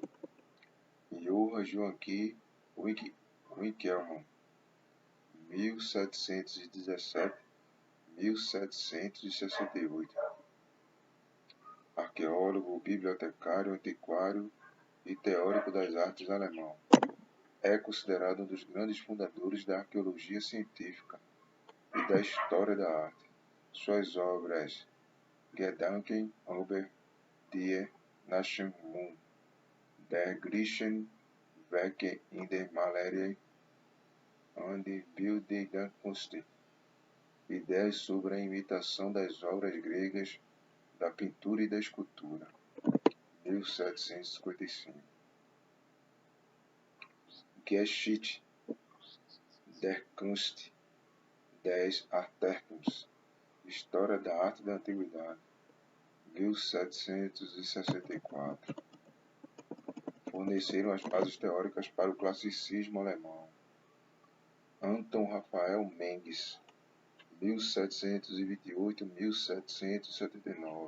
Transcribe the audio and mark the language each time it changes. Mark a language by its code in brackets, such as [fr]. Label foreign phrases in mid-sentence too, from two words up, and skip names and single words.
[pt] Johann Joachim Winckelmann, 1717-1768, arqueólogo, bibliotecário, antiquário e teórico das artes alemão. É considerado um dos grandes fundadores da arqueologia científica e da história da arte. Suas obras Gedanken über die Nation der griechischen Werke in der Malerei und Bildkunst, ideias sobre a imitação das obras gregas, da pintura e da escultura, 1755. Geschichte der Kunst des Altertums, História da Arte da Antiguidade, 1764. Forneceram as bases teóricas para o classicismo alemão. Anton Rafael Mengs, 1728-1779.